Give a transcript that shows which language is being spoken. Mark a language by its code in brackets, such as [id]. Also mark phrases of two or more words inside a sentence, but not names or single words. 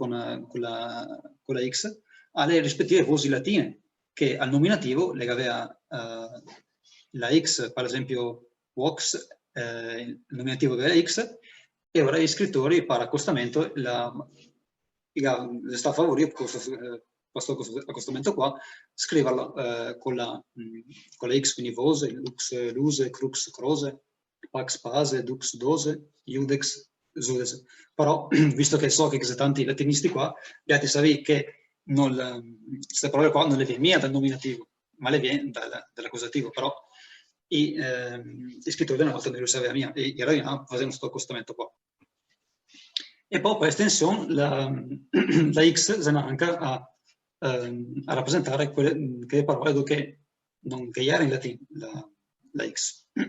[it] con la X alle rispettive voci latine, che al nominativo legava la X, per esempio Vox, il nominativo della X, e ora gli scrittori per accostamento sta a favorire questo accostamento qua, scriverlo con la X, quindi vose, lux, luse, crux, crose, pax, pase, dux, dose, iudex, sudes. Però, visto che so che ci sono tanti latinisti qua, abbiate sapere che queste parole qua non le viene mia dal nominativo, ma le viene dall'accusativo, però i scrittori della volta non lo sapeva mia, e era facendo questo accostamento qua. E poi per estensione la X se ne anche a rappresentare quelle parole che non che era in latino la X.